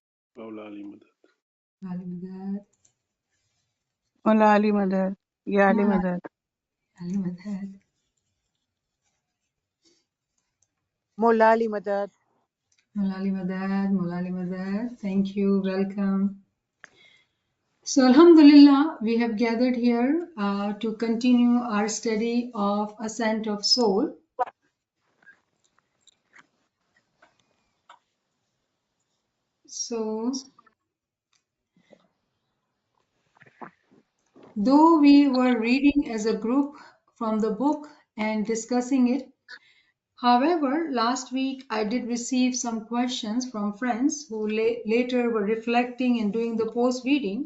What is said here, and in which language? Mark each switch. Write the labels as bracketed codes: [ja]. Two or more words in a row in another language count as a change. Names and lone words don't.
[ur] مولا علي مدد. علي مدد. مولا علي مدد. يا علي مولا مدد. علي مدد. مولا علي مدد. مولا علي مدد. مولا علي mudad. [en] Thank you. Welcome. So, Alhamdulillah, we have gathered here to continue our study of Ascent of Soul. So, though we were reading as a group from the book and discussing it, however, last week I did receive some questions from friends who later were reflecting and doing the post-reading.